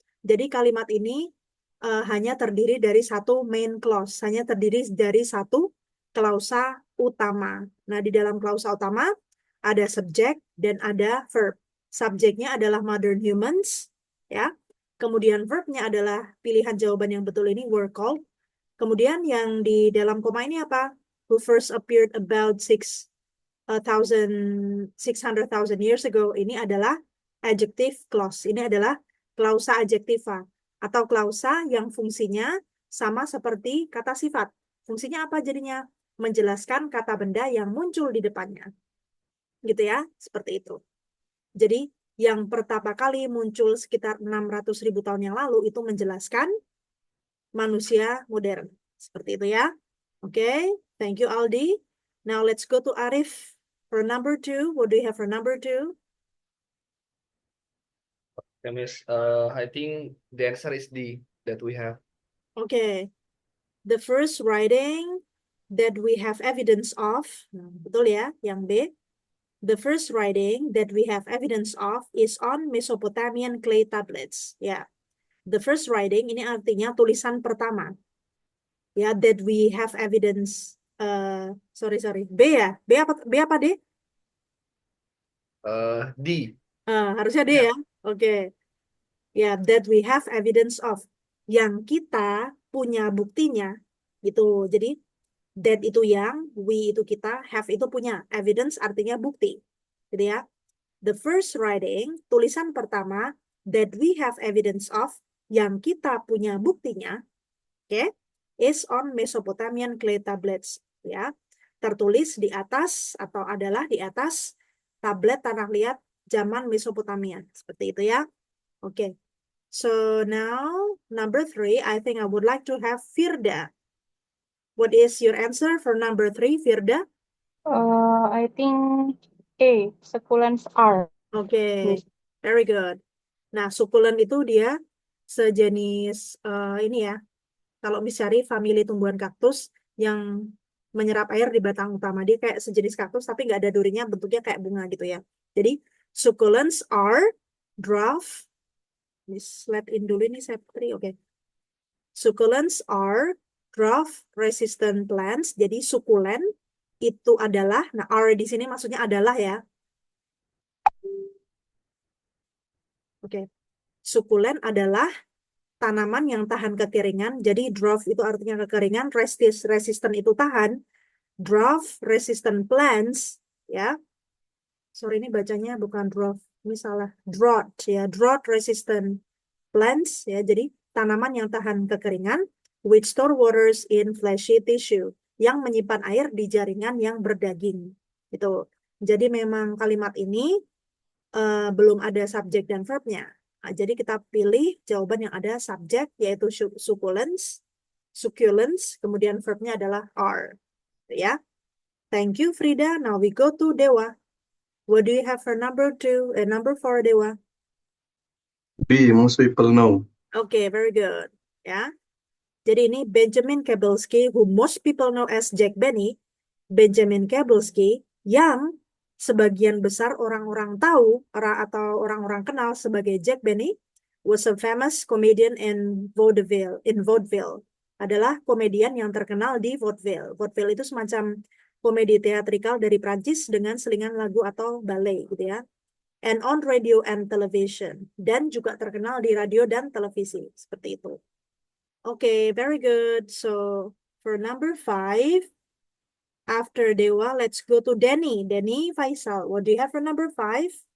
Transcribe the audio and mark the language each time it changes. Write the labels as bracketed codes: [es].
[id] Jadi kalimat ini hanya terdiri dari satu main clause, hanya terdiri dari satu klausa utama. Nah, di dalam klausa utama ada subjek dan ada verb. Subjeknya adalah [en] modern humans, [id] ya. Kemudian verbnya adalah pilihan jawaban yang betul ini [en] were called. [id] Kemudian yang di dalam koma ini apa? [en] Who first appeared about 600,000 years ago. [id] Ini adalah adjective clause. Ini adalah klausa adjektiva atau klausa yang fungsinya sama seperti kata sifat. Fungsinya apa jadinya? Menjelaskan kata benda yang muncul di depannya. Gitu ya, seperti itu. Jadi yang pertama kali muncul sekitar 600.000 tahun yang lalu itu menjelaskan manusia modern. Seperti itu ya. Oke, [en] thank you [id] Aldi. [en] Now let's go to Arif for number 2. What do you have for number 2? Ya, Miss, I think the answer is D that we have. Okay. The first writing that we have evidence of, [id] betul ya, yang B. [en] The first writing that we have evidence of is on Mesopotamian clay tablets. [id] Ya, [en] the first writing [id] ini artinya tulisan pertama. [en] Ya, that we have evidence. [id] Sorry. B ya? B apa D? D. Harusnya D ya. Oke. [en] Ya, that we have evidence of. [id] Yang kita punya buktinya. Gitu. Jadi, that itu yang, we itu kita, have itu punya. [en] Evidence [id] artinya bukti. Gitu ya. [en] The first writing, [id] tulisan pertama, [en] that we have evidence of, [id] yang kita punya buktinya, [en] okay, is on Mesopotamian clay tablets. Ya. [id] Tertulis di atas atau adalah di atas tablet tanah liat zaman Mesopotamia. Seperti itu ya. Oke. Okay. [en] So now, number 3, I think I would like to have Firda. What is your answer for number 3, Firda? I think A, succulents are. Okay, Miss. very good. [id] Nah, sukulent itu dia sejenis ini ya. Kalau misalnya famili tumbuhan kaktus yang menyerap air di batang utama. Dia kayak sejenis kaktus tapi nggak ada durinya, bentuknya kayak bunga gitu ya. Jadi [en] succulents are dwarf. [id] Let in dulu ini Septri, oke. [en] Succulents are drought resistant plants. [id] Jadi sukulen itu adalah, nah are di sini maksudnya adalah ya. Oke. Sukulen adalah tanaman yang tahan kekeringan. Jadi drought itu artinya kekeringan, resistant itu tahan. [en] Drought resistant plants [id] ya. Sorry ini bacanya bukan drought, ini salah. [en] Drought ya, drought resistant plants ya. [id] Jadi tanaman yang tahan kekeringan [en] which store waters in fleshy tissue, [id] yang menyimpan air di jaringan yang berdaging. Itu. Jadi memang kalimat ini belum ada subjek dan verbnya. Nah, jadi kita pilih jawaban yang ada subjek yaitu succulents, kemudian verbnya adalah are. [en] Ya. Thank you Frida. Now we go to Dewa. What do you have for number 4 Dewa? B, most people know. Okay, very good. [id] Ya. Jadi ini [en] Benjamin Kebelsky, who most people know as Jack Benny. [id] Benjamin Kebelsky yang sebagian besar orang-orang tahu atau orang-orang kenal sebagai Jack Benny, [en] was a famous comedian in vaudeville. [id] Adalah komedian yang terkenal di vaudeville. Vaudeville itu semacam komedi teatrikal dari Prancis dengan selingan lagu atau ballet gitu ya. [en] And on radio and television. [id] Dan juga terkenal di radio dan televisi. Seperti itu. [en] Okay, very good. So for number 5, after Dewa, let's go to Denny. Denny Faisal, what do you have for number 5?